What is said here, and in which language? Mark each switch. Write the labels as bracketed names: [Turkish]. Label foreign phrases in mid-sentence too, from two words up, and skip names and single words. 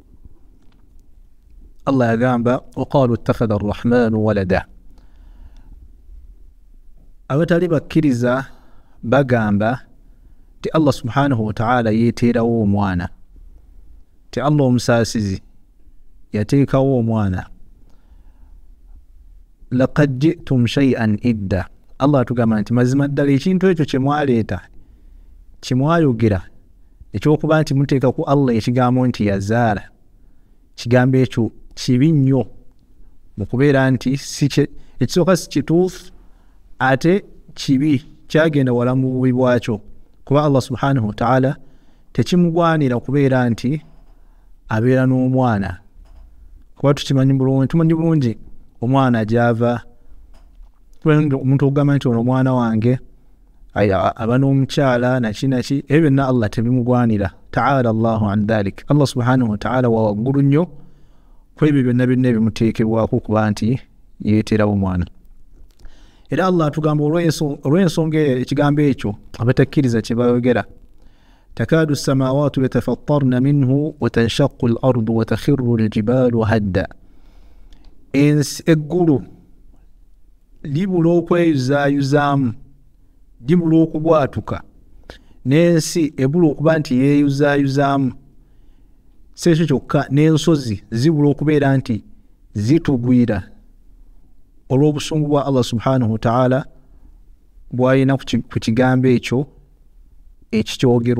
[Arabic] Allah yagamba وقالوا اتخذ الرحمن ولدا. [Ganda] Abatali bakkiriza bagamba ti Allah [Arabic] سبحانه وتعالى [Ganda] yeeteerawo omwana, ti Allah omusaasizi yateekawo omwana. [Arabic] لقد جئتم شيئا إدا. [Ganda] Allah atugamba nti mazima ddala ekintu ekyo kye mwaleeta, kye mwayogera ekyokuba nti muteeka ku Allah ekigambo nti yazaala, kigambo ekyo kibi nnyo mu kubeera nti ekisooka si kituufu ate kibi, kyagenda wala mu bubi bwakyo, kuba Allah [Arabic] سبحانه وتعالى [Ganda] tekimugwanira kubeera nti abeera n'omwana, kuba tumanyi bulungi omwana gyava. Omuntu ogamba nti ono mwana wange aba n'omukyala naki ebyo byonna Allah tebimugwanira. [Arabic] تعالى الله عن ذلك. [Ganda] Allah [Arabic] سبحانه وتعالى [Ganda] wa waggulu nnyo ku ebyo byonna ebimuteekebwako kuba nti yeeterawo omwana. Era Allah atugamba olw'ensonga ekigambo ekyo abatakkiriza kye bayogera, [Arabic] تكاد السماوات يتفطرن منه وتنشق الأرض وتخر الجبال هدا. [Ganda] Eggulu libula okweyuzaayuzaamu, libula okubwatuka, n'ensi ebula okuba nti yeeyuzaayuzaamu. Si ekyo kyokka, n'ensozi zibula okubeera nti zitugwira olw'obusungu bwa Allah [Arabic] سبحانه وتعالى [Ganda] bw'alina ku kigambo ekyo ekikyogerwa.